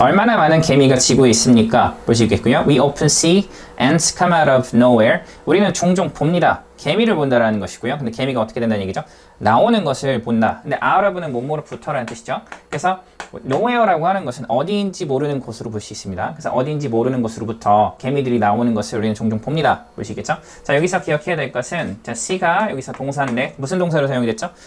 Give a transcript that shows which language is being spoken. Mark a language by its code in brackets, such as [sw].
[ko] 얼마나 많은 개미가 지구에 있습니까? 보시겠고요. [en] We often see ants come out of nowhere. [ko] 우리는 종종 봅니다. 개미를 본다라는 것이고요. 근데 개미가 어떻게 된다는 얘기죠? 나오는 것을 본다. 근데 out of는 뭐뭐로부터라는 뜻이죠. 그래서 nowhere라고 하는 것은 어디인지 모르는 곳으로 볼 수 있습니다. 그래서 어디인지 모르는 곳으로부터 개미들이 나오는 것을 우리는 종종 봅니다. 보시겠죠? 자, 여기서 기억해야 될 것은 자, see가 여기서 동사인데 무슨 동사로 사용이 됐죠?